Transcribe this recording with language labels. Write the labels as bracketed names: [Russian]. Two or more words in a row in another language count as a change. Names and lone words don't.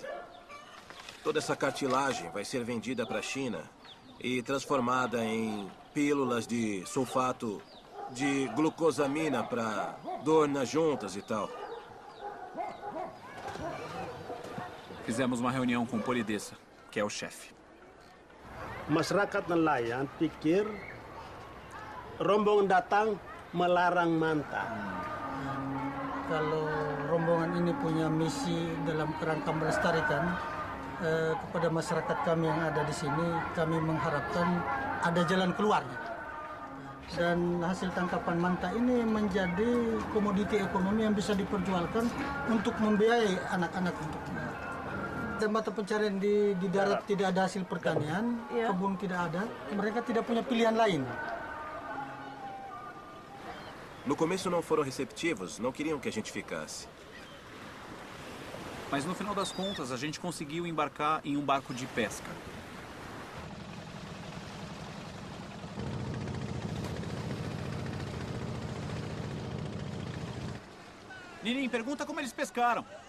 [Portuguese] Toda essa cartilagem vai ser vendida para a China e transformada em pílulas de sulfato de glucosamina para dor nas juntas e tal. Fizemos uma reunião com o Polidessa, que é o chefe. [Indonesian] Masyarakat nelayan pikir rombongan datang melarang manta. Kalau rombongan ini punya misi dalam kerangka melestarikan, kepada masyarakat kami yang ada di sini, kami mengharapkan ada jalan keluar. Dan hasil tangkapan manta ini menjadi komoditi ekonomi yang bisa diperjualkan untuk membiayai anak-anak untuk dan mata pencarian di darat tidak ada hasil pertanian, kebun tidak ada, mereka tidak punya pilihan lain. [Portuguese] No começo não foram receptivos, não queriam que a gente ficasse. Mas no final das contas, a gente conseguiu embarcar em um barco de pesca. Ninim, pergunta como eles pescaram.